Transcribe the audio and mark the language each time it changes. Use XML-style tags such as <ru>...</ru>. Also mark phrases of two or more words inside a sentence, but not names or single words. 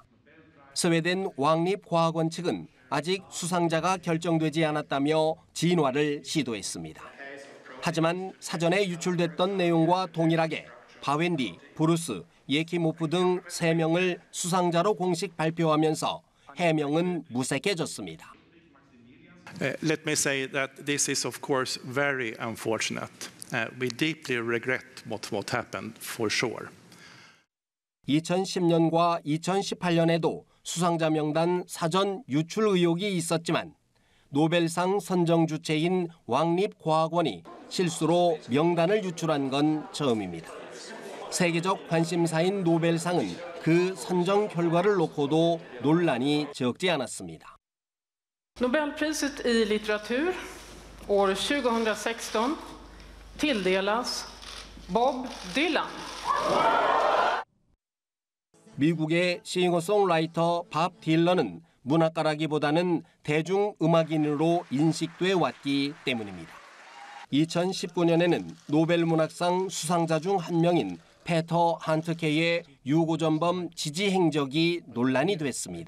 <ko>스웨덴 왕립과학원 측은 아직 수상자가 결정되지 않았다며 진화를 시도했습니다. 하지만 사전에 유출됐던 내용과 동일하게 바웬디, 브루스, 예키모프 등 3명을 수상자로 공식 발표하면서 해명은 무색해졌습니다.</ko> <en>Let me say that this is of course very unfortunate. We deeply regret what happened for sure.</en> <ko>2010년과 2018년에도 수상자 명단 사전 유출 의혹이 있었지만 노벨상 선정 주체인 왕립과학원이 실수로 명단을 유출한 건 처음입니다. 세계적 관심사인 노벨상은 그 선정 결과를 놓고도 논란이 적지 않았습니다.</ko> <sv>Nobelpriset i litteratur år 2016 tilldelas Bob Dylan.</sv> <ko>미국의 싱어송라이터 밥 딜런은 문학가라기보다는 대중음악인으로 인식돼 왔기 때문입니다. 2019년에는 노벨문학상 수상자 중 한 명인 페터 한트케의 유고전범 지지 행적이 논란이 됐습니다.</ko>